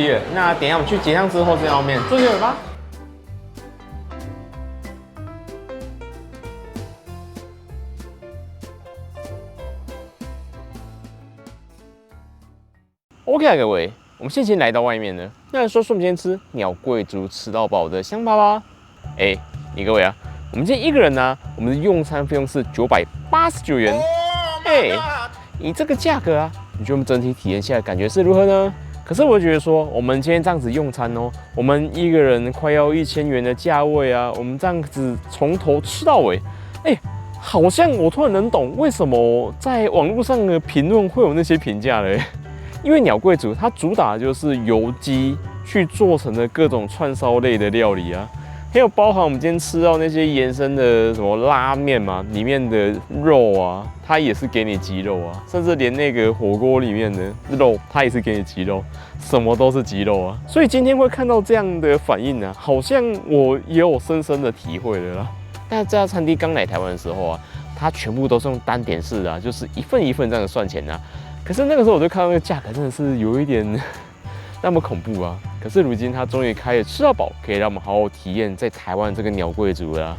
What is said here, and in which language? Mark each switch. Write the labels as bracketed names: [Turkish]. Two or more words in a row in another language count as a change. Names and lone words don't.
[Chinese] 西了，那等一下我們去結賬之後再要面，坐下來吧。OK 啊，各位，我們先來到外面了，那來說我們今天吃鳥貴族吃到飽的香趴吧。你各位啊，我們今天一個人呢，我們的用餐費用是989元。以這個價格啊。你覺得我們整體體驗下來感覺是如何呢？可是我覺得說，我們今天這樣子用餐哦，我們一個人快要1000元的價位啊，我們這樣子從頭吃到尾，好像我突然能懂為什麼在網絡上的評論會有那些評價了。因為鳥貴族它主打的就是油雞去做成的各種串燒類的料理啊。還有包含我們今天吃到那些延伸的什麼拉麵嘛，裡面的肉啊，它也是給你雞肉啊，甚至連那個火鍋裡面的肉，它也是給你雞肉，什麼都是雞肉啊。所以今天會看到這樣的反應啊，好像我也有深深的體會了啦。但這家餐廳剛來台灣的時候啊，它全部都是用單點式的啊，就是一份一份這樣算錢啊。可是那個時候我就看到那個價格真的是有一點那麼恐怖啊！可是如今他終於開了吃到飽，可以讓我們好好體驗在台灣這個鳥貴族了。